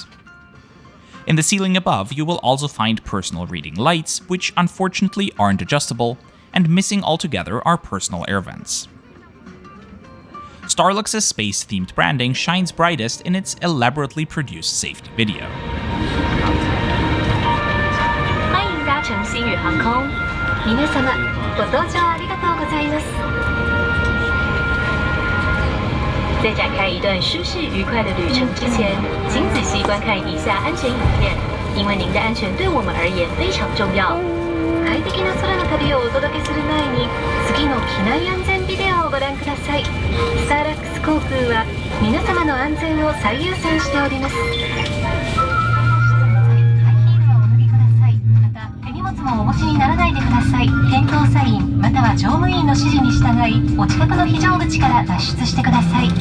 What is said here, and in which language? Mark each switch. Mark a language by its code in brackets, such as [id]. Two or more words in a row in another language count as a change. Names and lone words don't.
[en] In the ceiling above, you will also find personal reading lights, which unfortunately aren't adjustable, and missing altogether are personal air vents. Starlux's space-themed branding shines brightest in its elaborately produced safety video. [zh] 乘新宇航空， [ja] 皆様ご搭乗ありがとうございます。 [zh] 在展开一段舒适愉快的旅程之前，请仔細觀看以下安全影片，因為您的安全對我們而言非常重要。 [ja] 快適な空の旅をお届けする前に、次の機内安全ビデオをご覧ください。スターラックス航空は皆様の安全を最優先しております。お持ちにならないでください。店頭サインまたは乗務員の指示に従い、お近くの非常口から脱出してください。